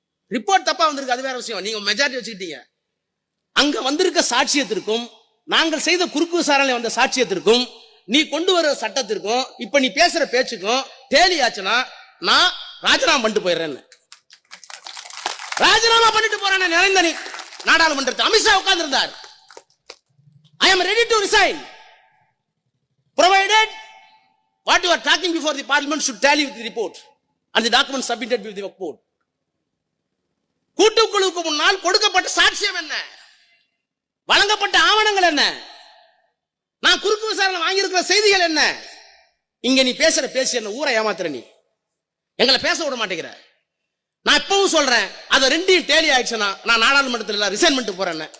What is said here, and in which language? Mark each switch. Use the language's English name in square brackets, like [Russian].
[Tamil] Report தப்பா வந்திருக்கு, அது வேற விஷயம். நீங்க மெஜாரிட்டி வச்சுக்கிட்டீங்க. அங்க வந்திருக்க சாட்சியத்திற்கும் நாங்கள் செய்த குறுக்கு விசாரணை வந்த சாட்சியத்திற்கும் நீ கொண்டு வர சட்டத்திற்கும் இப்ப நீ பேசுற பேச்சுக்கும் டேலி ஆச்சுன்னா நான் ராஜினாமா பண்ணிட்டு போயிடுறேன். ராஜினாமா பண்ணிட்டு போறேன். நிறைந்த நாடாளுமன்றத்தில் அமித்ஷா உட்கார்ந்து இருந்தார். [English] I am ready to resign provided what you are talking before the parliament should tally with the report and the documents submitted with the report. [Tamil] கூட்டுக்குழுவுக்கு முன்னால் கொடுக்கப்பட்ட சாட்சியம் என்ன, வழங்கப்பட்ட ஆவணங்கள் என்ன, நான் குறுக்கு விசாரணை வாங்கியிருக்கிற செய்திகள் என்ன. இங்க நீ பேசுற பேசி என்ன ஊரை ஏமாத்துற, நீ எங்களை பேச விட மாட்டேங்கிற. நான் இப்பவும் சொல்றேன், அதை ரெண்டையும் டேலி ஆயிடுச்சுன்னா நான் நாடாளுமன்றத்தில் ரிசைன் பண்ணிட்டு போறேன்.